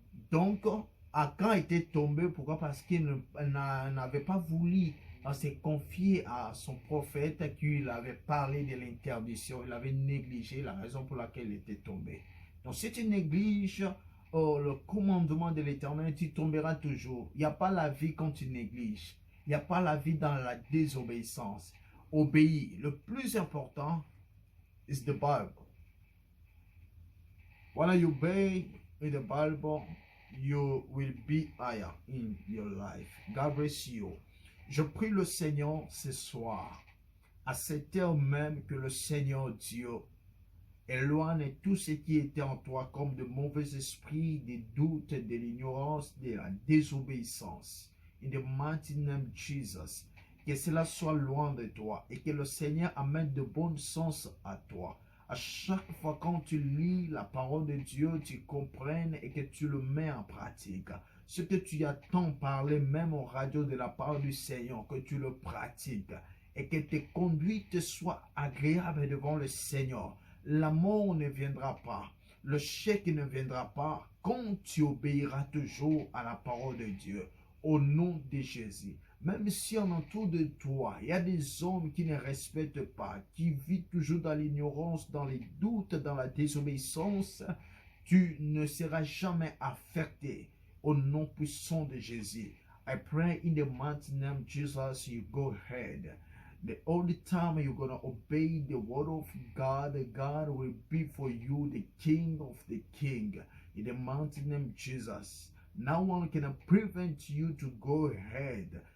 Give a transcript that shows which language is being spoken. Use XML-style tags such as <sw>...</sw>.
<fr>Donc, Akan était tombé, pourquoi? Parce qu'il n'avait pas voulu se confier à son prophète qui lui avait parlé de l'interdiction. Il avait négligé la raison pour laquelle il était tombé. Donc, si tu négliges le commandement de l'Éternel, tu tomberas toujours. Il n'y a pas la vie quand tu négliges. Il n'y a pas la vie dans la désobéissance. Obéis. Le plus important</fr> <en>is the Bible. When you obey in the Bible, you will be higher in your life. God bless you.</en> <fr>Je prie le Seigneur ce soir, à cette heure même, que le Seigneur Dieu éloigne tout ce qui était en toi comme de mauvais esprits, des doutes, de l'ignorance, de la désobéissance.</fr> <en>In the mighty name of Jesus,</en> <fr>que cela soit loin de toi et que le Seigneur amène de bon sens à toi. À chaque fois quand tu lis la parole de Dieu, tu comprennes et que tu le mets en pratique. Ce que tu as tant parlé même au radio de la parole du Seigneur, que tu le pratiques et que tes conduites soient agréables devant le Seigneur. La mort ne viendra pas, le chèque ne viendra pas quand tu obéiras toujours à la parole de Dieu. au nom de Jésus. Même si en autour de toi, il y a des hommes qui ne respectent pas, qui vivent toujours dans l'ignorance, dans les doutes, dans la désobéissance, tu ne seras jamais affecté au nom puissant de Jésus.</fr> <en>I pray in the mighty name of Jesus, you go ahead. The only time you're going to obey the word of God, God will be for you the King of the King. In the mighty name of Jesus. No one can prevent you to go ahead.</en>